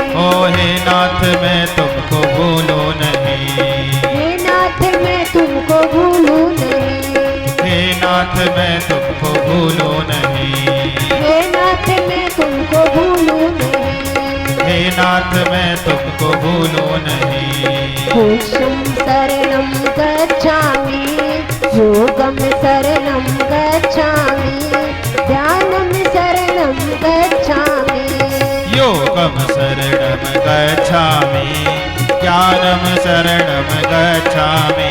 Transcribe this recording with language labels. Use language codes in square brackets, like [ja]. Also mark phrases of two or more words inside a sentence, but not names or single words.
[hi] ओ हे नाथ मैं तुमको भूलूं नहीं, हे नाथ मैं तुमको भूलूं नहीं, हे नाथ मैं तुमको भूलूं नहीं, हे नाथ मैं तुमको भूलूं नहीं, हे नाथ मैं तुमको भूलूं नहीं। [pi] मोक्षं शरणं गच्छामि, योगं शरणं गच्छामि, ध्यानं शरणं गच्छामि, योगम शरणम गच्छामि, ज्ञानम शरणम गच्छामि,